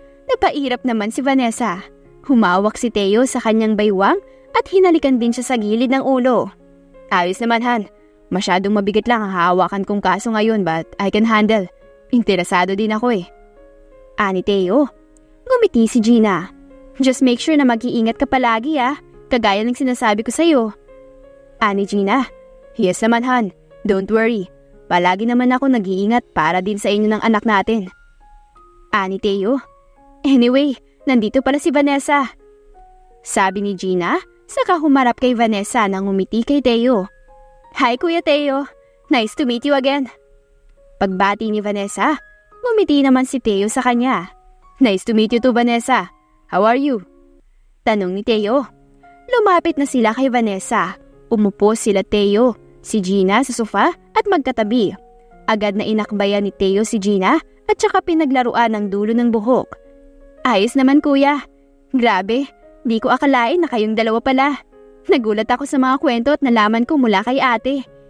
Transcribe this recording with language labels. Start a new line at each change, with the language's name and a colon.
Filipino: Napairap naman si Vanessa. Humawak si Teo sa kanyang baywang at hinalikan din siya sa gilid ng ulo. Ayos naman Han, masyadong mabigat lang ang hawakan kong kaso ngayon
English: but I can handle.
Filipino: Interesado din ako eh. Ani Teo. Ngumiti si Gina.
English: Just make sure
Filipino: na mag-iingat ka palagi kagaya ng sinasabi ko sa'yo. Ani Gina.
English: Yes naman Han, don't worry.
Filipino: Palagi naman ako nag-iingat para din sa inyo ng anak natin. Ani Teo. Anyway, nandito pala si Vanessa. Sabi ni Gina Saka humarap kay Vanessa nang ngumiti kay Teo. Hi Kuya Teo,
English: nice to meet you again.
Filipino: Pagbati ni Vanessa, ngumiti naman si Teo sa kanya.
English: Nice to meet you too Vanessa, how are you?
Filipino: Tanong ni Teo. Lumapit na sila kay Vanessa. Umupo sila Teo, si Gina sa sofa at magkatabi. Agad na inakbayan ni Teo si Gina at saka pinaglaruan ng dulo ng buhok. Ayos naman kuya. Grabe, di ko akalain na kayong dalawa pala. Nagulat ako sa mga kwento at nalaman ko mula kay ate.